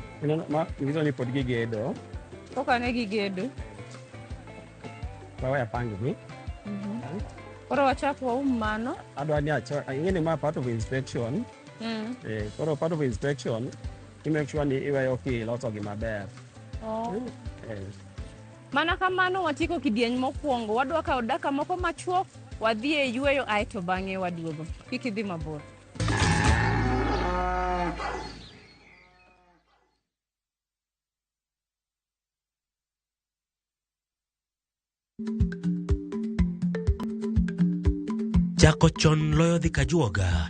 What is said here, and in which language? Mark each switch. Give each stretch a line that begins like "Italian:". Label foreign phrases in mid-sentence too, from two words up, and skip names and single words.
Luo (Kenya and Tanzania): ma nyiso ni pod gigedo. Koka ne gigedo. Bawa pangi ni. Koro wachak waum mano. Adwa ni ing'eni ma
English: part of inspection.
Luo (Kenya and Tanzania): Koro
English: part of inspection, you make sure
Luo (Kenya and Tanzania): ni iweyo
English: lots of
Luo (Kenya and Tanzania): maber. Mana kamano watiko kidieny mokwongo, wadwa kawo daka moko machuok, wadhi e yweyo aeto bang'e waduogo. Kik idhi mabor. Chako chon loyo dhi kajuoga.